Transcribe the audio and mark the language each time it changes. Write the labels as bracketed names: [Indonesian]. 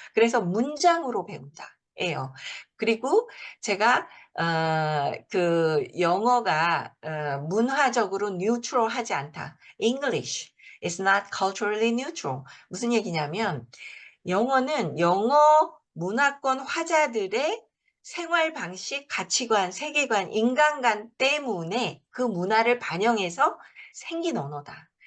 [Korean] 그래서 문장으로 배운다. 예요. 그리고 제가 그 영어가 문화적으로 뉴트럴하지 않다. [English] English is not culturally neutral. [Korean] 무슨 얘기냐면 영어는 영어 문화권 화자들의 생활 방식, 가치관, 세계관, 인간관 때문에 그 문화를 반영해서 생긴 언어다.